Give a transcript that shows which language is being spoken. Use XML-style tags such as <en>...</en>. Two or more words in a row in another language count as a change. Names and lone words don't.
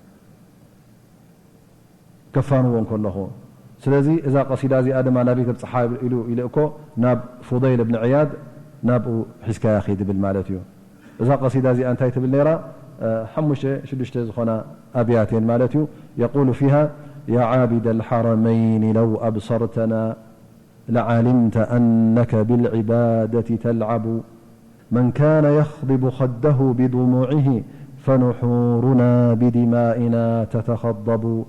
<ti>ከፋንዎ እንከለኹ ስለዚህ እዛ ቀሲዳ እዚኣ ድማ ናብይ ተብፅሓ ኢሉ ኢልእኮ ናብ ፉضይል ብን ዕያድ ናብኡ ሒዝካያ ኺድ ብል ማለት እዩ እዛ ቀሲዳ እዚኣ እንታይ ትብል ነይራ 5-6 ዝኾና ኣብያቴን ማለት እዩ</ti> <ar>يقول فيها يا عابد الحرمين لو أبصرتنا لعلمت أنك بالعبادة تلعب من كان يخضب خده بدموعه فنحورنا بدمائنا تتخضب</ar>